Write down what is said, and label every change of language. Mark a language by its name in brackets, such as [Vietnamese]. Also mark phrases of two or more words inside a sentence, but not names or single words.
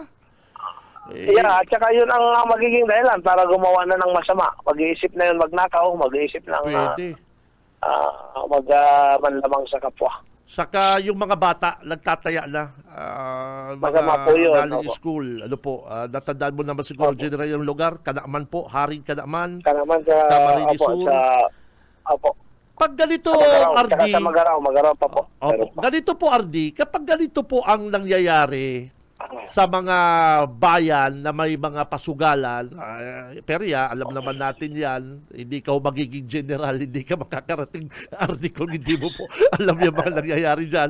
[Filipino] At saka yun ang magiging dahilan para gumawa na ng masama. Mag-iisip na yun magnakaw, mag-iisip ng manlamang sa kapwa. Saka yung mga bata, nagtataya na. Masama po yun. Galing school. Natandaan mo naman siguro, General, yung lugar. Kanaman po, Haring Kanaman. Kanaman sa... Camarines Sur. Pag ganito, Ardi... Sa Magaraw pa po. Ganito po, Ardi, kapag ganito po ang nangyayari sa mga bayan na may mga pasugalan, perya, alam naman natin yan, hindi ka magiging general, hindi ka makakarating, Ardi, kung hindi mo po alam yung mga nangyayari dyan.